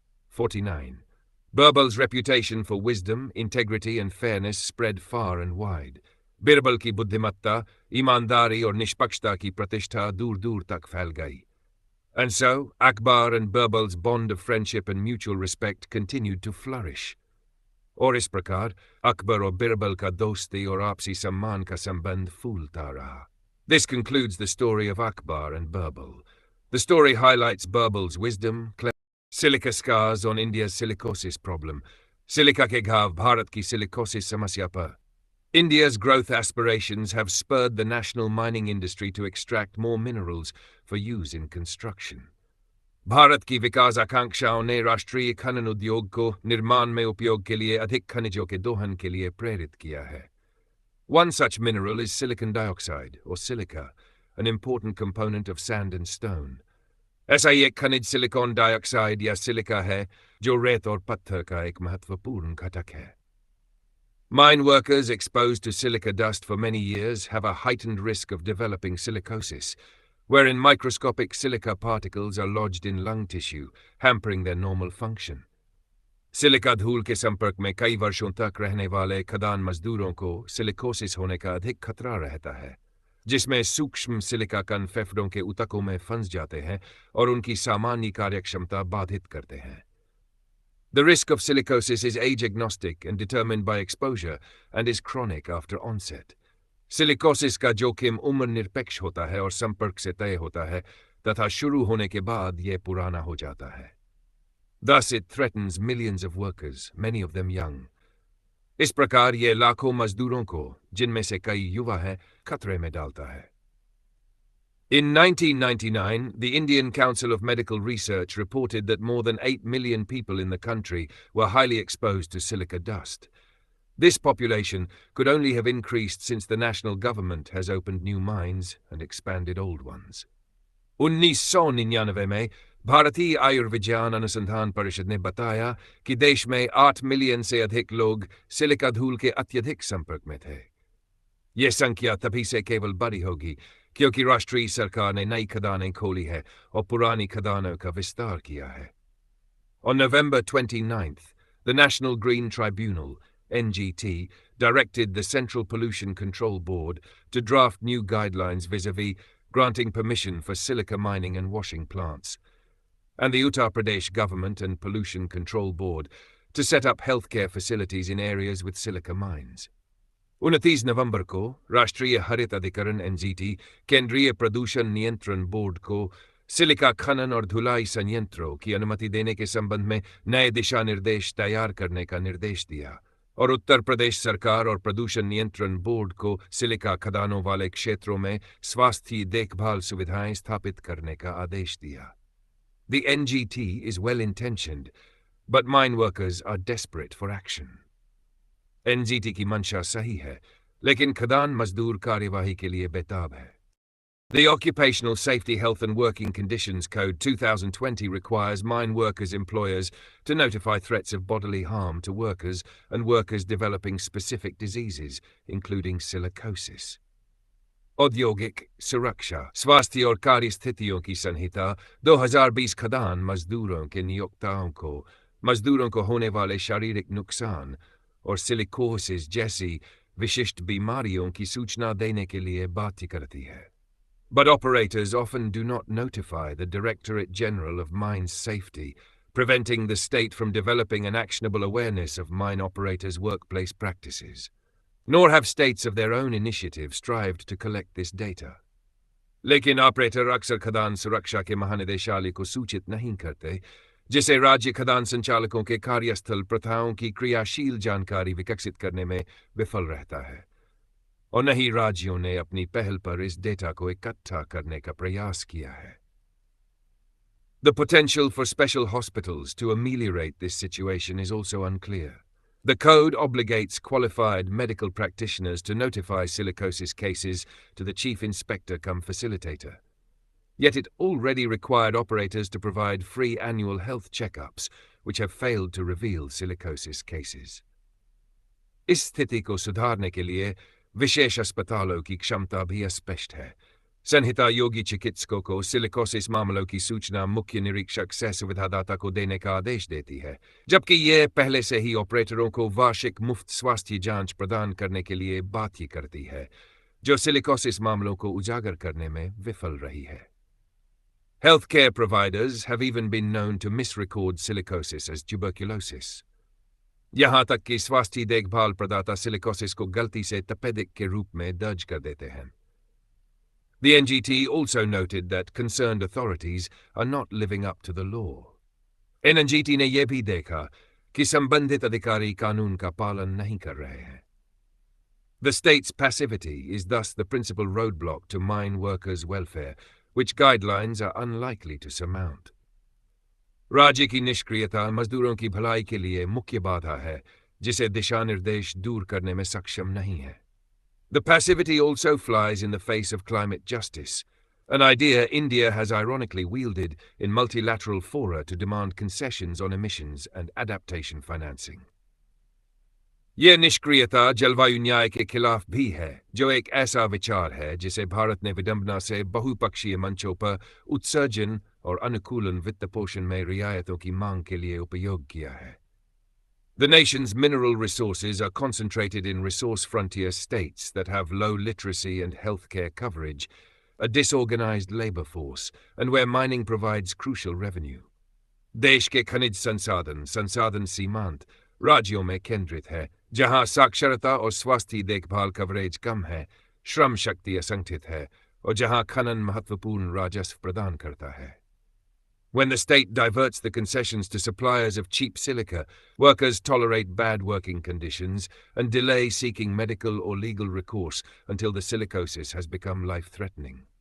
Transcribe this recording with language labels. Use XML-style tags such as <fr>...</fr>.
<en>49. Birbal's reputation for wisdom, integrity and fairness spread far and wide.</en> <hi>Birbal की बुद्धिमत्ता, ईमानदारी और निष्पक्षता की प्रतिष्ठा दूर-दूर तक फैल गई।</hi> <en>And so, Akbar and Birbal's bond of friendship and mutual respect continued to flourish.</en> <hi>और इस प्रकार अकबर और बिरबल का दोस्ती और आपसी सम्मान का संबंध फूलता रहा।</hi> <en>This concludes the story of Akbar and Birbal. The story highlights Birbal's wisdom, silica scars on India's silicosis problem.</en> <hi>Silica के घाव भारत की silicosis समस्या पर।</hi> <en>India's growth aspirations have spurred the national mining industry to extract more minerals for use in construction.</en> <hi>Bharat की विकास आकांक्षाओं ने राष्ट्रीय खनन उद्योग को निर्माण में उपयोग के लिए अधिक खनिजों के दोहन के लिए प्रेरित किया है।</hi> <en>One such mineral is silicon dioxide, or silica, an important component of sand and stone.</en> <hi>ऐसा ही एक खनिज सिलिकॉन डाइऑक्साइड या सिलिका है जो रेत और पत्थर का एक महत्वपूर्ण घटक है।</hi> <en>Mine workers exposed to silica dust for many years have a heightened risk of developing silicosis, wherein microscopic silica particles are lodged in lung tissue, hampering their normal function.</en> <hi>Silica धूल के संपर्क में कई वर्षों तक रहने वाले खदान मजदूरों को सिलिकोसिस होने का अधिक खतरा रहता है, जिसमें सूक्ष्म सिलिका कण फेफड़ों के ऊतकों में फंस जाते हैं और उनकी सामान्य कार्यक्षमता बाधित करते हैं।</hi> <en>The risk of silicosis is age agnostic and determined by exposure and is chronic after onset.</en> <hi>Silicosis का जोखिम उम्र निरपेक्ष होता है और संपर्क से तय होता है तथा शुरू होने के बाद यह पुराना हो जाता है।</hi> <en>Thus it threatens millions of workers, many of them young.</en> <hi>इस प्रकार यह लाखों मजदूरों को, जिनमें से कई युवा हैं, खतरे में डालता है।</hi> <en>In 1999, the Indian Council of Medical Research reported that more than 8 million people in the country were highly exposed to silica dust. This population could only have increased since the national government has opened new mines and expanded old ones.</en> <hi>1999 में भारतीय आयुर्विज्ञान अनुसंधान परिषद ने बताया कि देश में 8 million से अधिक लोग सिलिका धूल के अत्यधिक संपर्क में थे। यह संख्या तभी से केवल बड़ी होगी क्योंकि राष्ट्रीय सरकार ने नई खदानें खोली है और पुरानी खदानों का विस्तार किया है।</hi> <en>On November 29th, the National Green Tribunal, NGT, directed the Central Pollution Control Board to draft new guidelines vis-à-vis granting permission for silica mining and washing plants, and the Uttar Pradesh government and Pollution Control Board to set up healthcare facilities in areas with silica mines.</en> <hi>29 नवंबर को राष्ट्रीय हरित अधिकरण NGT केंद्रीय प्रदूषण नियंत्रण board को silica खनन और धुलाई संयंत्रों की अनुमति देने के संबंध में नए दिशा निर्देश तैयार करने का निर्देश दिया और उत्तर प्रदेश सरकार और प्रदूषण नियंत्रण बोर्ड को सिलिका खदानों वाले क्षेत्रों में स्वास्थ्य देखभाल सुविधाएं स्थापित करने का आदेश दिया।</hi> <en>The NGT is well-intentioned, but mine workers are desperate for action.</en> <hi>NGT की मंशा सही है, लेकिन खदान मजदूर कार्यवाही के लिए बेताब है।</hi> <en>The Occupational Safety Health and Working Conditions Code 2020 requires mine workers' employers to notify threats of bodily harm to workers and workers developing specific diseases, including silicosis.</en> <hi>औद्योगिक सुरक्षा, स्वास्थ्य और कार्य स्थितियों की संहिता 2020 खदान मजदूरों के मजदूरों को होने वाले शारीरिक नुकसान और सिलिकोसिस जैसी विशिष्ट बीमारियों की सूचना देने के लिए बाध्य करती है।</hi> <en>But operators often do not notify the Directorate General of Mines Safety, preventing the state from developing an actionable awareness of mine operators' workplace practices. Nor have states of their own initiative strived to collect this data.</en> <hi>लेकिन operator अक्सर खदान सुरक्षा के महानिदेशालय को सूचित नहीं करते, जिसे राज्य खदान संचालकों के कार्यस्थल प्रथाओं की क्रियाशील जानकारी विकसित करने में विफल रहता है। और न ही राज्यों ने अपनी पहल पर इस डेटा को इकट्ठा करने का प्रयास किया है।</hi> <en>The potential for special hospitals to ameliorate this situation is also unclear. The code obligates qualified medical practitioners to notify silicosis cases to the chief inspector cum facilitator. Yet it already required operators to provide free annual health checkups, which have failed to reveal silicosis cases.</en> <hi>इस स्थिति को सुधारने के लिए विशेष अस्पतालों की क्षमता भी अस्पष्ट है। संहिता योगी चिकित्सकों को सिलिकोसिस मामलों की सूचना मुख्य निरीक्षक सह सुविधादाता को देने का आदेश देती है, जबकि यह पहले से ही ऑपरेटरों को वार्षिक मुफ्त स्वास्थ्य जांच प्रदान करने के लिए बाध्य करती है, जो सिलिकोसिस मामलों को उजागर करने में विफल रही है।</hi> <en>Healthcare providers have even been known to misrecord silicosis as tuberculosis.</en> <hi>यहाँ तक कि स्वास्थ्य देखभाल प्रदाता सिलिकोसिस को गलती से तपेदिक के रूप में दर्ज कर देते हैं।</hi> <en>The NGT also noted that concerned authorities are not living up to the law.</en> <hi>NGT ने यह भी देखा कि संबंधित अधिकारी कानून का पालन नहीं कर रहे हैं।</hi> <en>The state's passivity is thus the principal roadblock to mine workers' welfare, which guidelines are unlikely to surmount.</en> <hi>राज्य की निष्क्रियता मजदूरों की भलाई के लिए मुख्य बाधा है, जिसे दिशा निर्देश दूर करने में सक्षम नहीं है।</hi> <en>The passivity also flies in the face of climate justice, an idea India has ironically wielded in multilateral fora to demand concessions on emissions and adaptation financing.</en> <hi>यह निष्क्रियता जलवायु न्याय के खिलाफ भी है, जो एक ऐसा विचार है जिसे भारत ने विडंबना से बहुपक्षीय मंचों पर उत्सर्जन और अनुकूलन वित्त पोषण में रियायतों की मांग के लिए उपयोग किया है।</hi> <en>The nation's mineral resources are concentrated in resource frontier states that have low literacy and healthcare coverage, a disorganized labor force, and where mining provides crucial revenue.</en> <hi>देश के खनिज संसाधन सीमांत राज्यों में केंद्रित है, जहां साक्षरता और स्वास्थ्य देखभाल कवरेज कम है, श्रम शक्ति असंगठित है, और जहां खनन महत्वपूर्ण राजस्व प्रदान करता है।</hi> <en>When the state diverts the concessions to suppliers of cheap silica, workers tolerate bad working conditions and delay seeking medical or legal recourse until the silicosis has become life-threatening.</en>